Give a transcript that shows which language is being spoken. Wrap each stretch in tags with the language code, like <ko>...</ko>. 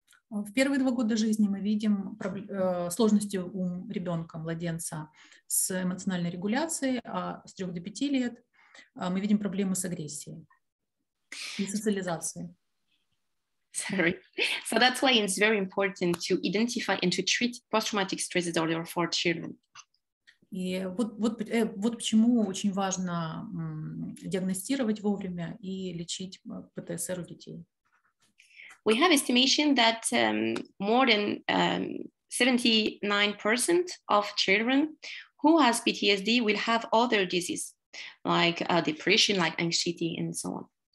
<ru>В первые 2 года жизни мы видим сложности у ребенка, младенца, с эмоциональной регуляцией, а с 3 до 5 лет мы видим проблемы с агрессией и социализацией.</ru> <en>Sorry. So that's why it's very important to identify and to treat post-traumatic stress disorder for children.</en> <ru>И вот почему очень важно диагностировать вовремя и лечить ПТСР у детей.</ru> <en>We have estimation that more than 79% of children who has PTSD will have other diseases like depression, like anxiety, and so on.</en>